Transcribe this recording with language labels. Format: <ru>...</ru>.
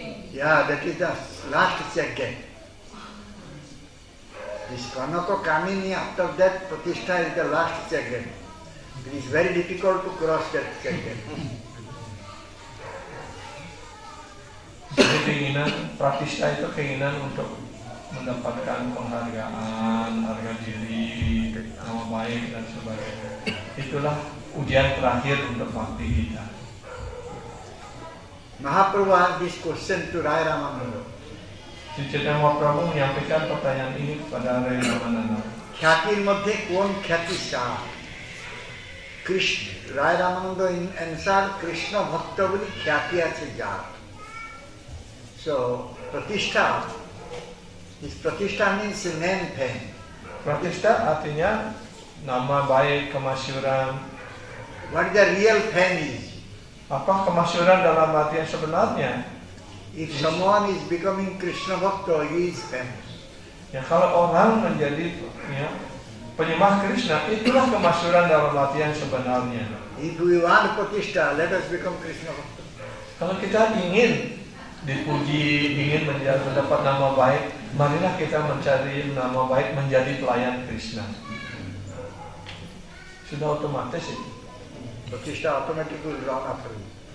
<en>Yeah, that is the last second. This Kanaka Kamini, after that Pratishtha is the last second. It is very difficult to cross that second.</en> <id>Jadi keinginan Pratishtha itu keinginan untuk mendapatkan penghargaan, harga diri, nama baik dan sebagainya. Itulah ujian terakhir untuk bakti kita.</id> <en>Mahaprabhu asked this question to Rai Ramananda.</en> <id>Sri Chaitanya Mahaprabhu menyampaikan pertanyaan ini kepada Rai Ramananda.</id> <bn>Khyatiর মধ্যে কোন খ্যাতি চায়? কৃষ্ণ রায় Ramananda answer Krishna ভক্ত বলি খ্যাতি আছে যার।</bn> <en>So Pratishtha, this Pratishtha means name fame.</en> <id>Pratishtha artinya nama baik, kemasyhuran.</id> <en>What the real fame is?</en> <id>Apa kemasyhuran dalam arti yang sebenarnya?</id> <en>If someone is becoming Krishna Bhakta, he is famous.</en> <id>Ya, kalau orang menjadi ya, penyembah Krishna, itulah kemasyhuran dalam arti yang sebenarnya.</id> <en>If we want Pratishtha, let us become Krishna Bhakta.</en> <id>Kalau kita ingin dipuji, ingin mendapat nama baik, marilah kita mencari nama baik menjadi pelayan Krishna. Sudah otomatis itu.</id> <en>Pratishtha automatically will run after you.</en>